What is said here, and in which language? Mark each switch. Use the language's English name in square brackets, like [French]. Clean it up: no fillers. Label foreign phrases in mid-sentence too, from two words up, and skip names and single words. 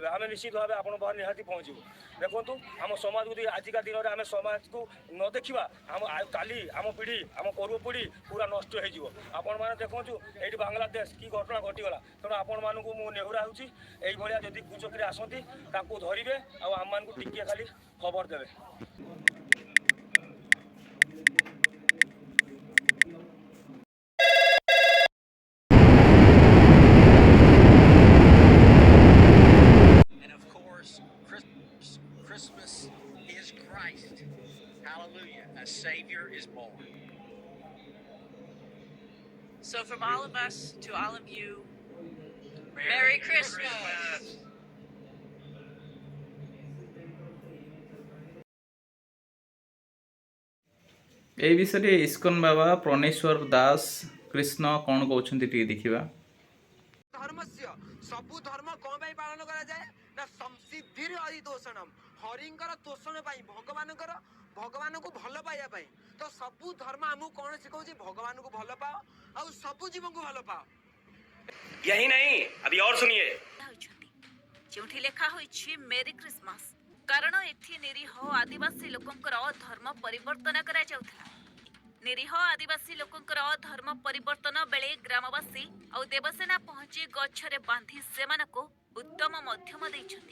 [Odia] ଆମେ ନିଶ୍ଚିତ ଭାବେ ଆପଣଙ୍କ ପାଖରେ ନିହାତି ପହଞ୍ଚିବୁ। ଦେଖନ୍ତୁ, ଆମ ସମାଜକୁ ଯଦି ଆଜିକା ଦିନରେ ଆମେ ସମାଜକୁ ନ ଦେଖିବା, କାଲି ଆମ ପିଢ଼ି, ଆମ ପୂର୍ବ ପିଢ଼ି ପୁରା ନଷ୍ଟ ହେଇଯିବ। ଆପଣମାନେ ଦେଖନ୍ତୁ ଏଇଠି ବାଂଲାଦେଶ କି ଘଟଣା ଘଟିଗଲା। ତେଣୁ ଆପଣମାନଙ୍କୁ ମୁଁ ନେହୁରା ହେଉଛି, ଏଇଭଳିଆ ଯଦି କୁଚକ୍ରି ଆସନ୍ତି ତାଙ୍କୁ ଧରିବେ ଆଉ ଆମମାନଙ୍କୁ ଟିକିଏ ଖାଲି ଖବର ଦେବେ। [English] Christmas is Christ. Hallelujah. A Savior is born. So from all of us to all of you, Merry Christmas. [Odia] এই ବିଷୟରେ ଇସ୍କନ ବାବା ପ୍रणेश्वर दास कृष्ण କ'ଣ କହୁଛନ୍ତି ଟିକେ ଦେଖିବା। ଧର୍ମସ୍ୟ ସବୁ ଧର୍ମ କଣ ପାଇଁ ପାଳନ କରାଯାଏ ନା ସଂସିଦ୍ଧିର ଅଧିତୋଷଣମ୍, ହରିଙ୍କର ତୋଷଣ ପାଇଁ, ଭଗବାନଙ୍କୁ ଭଲ ପାଇବା ପାଇଁ। ତ ସବୁ ଧର୍ମ ଆମକୁ କଣ ଶିଖଉଛି? ଭଗବାନଙ୍କୁ ଭଲ ପାଅ ଆଉ ସବୁ ଜୀବଙ୍କୁ ଭଲ ପାଅ। [Hindi] यही नहीं, अभी और सुनिए। [Odia] ଯେଉଁଠି ଲେଖା ହୋଇଛି [English] Merry Christmas, [Odia] କାରଣ ଏଠି ନିରୀହ ଆଦିବାସୀ ଲୋକଙ୍କର ଧର୍ମ ପରିବର୍ତ୍ତନ କରାଯାଉଥିଲା। ନିରୀହ ଆଦିବାସୀ ଲୋକଙ୍କର ଧର୍ମ ପରିବର୍ତ୍ତନ ବେଳେ ଗ୍ରାମବାସୀ ଆଉ ଦେବସେନା ପହଞ୍ଚି ଗଛରେ ବାନ୍ଧି ସେମାନଙ୍କୁ ଉତ୍ତମ ମଧ୍ୟମ ଦେଇଛନ୍ତି।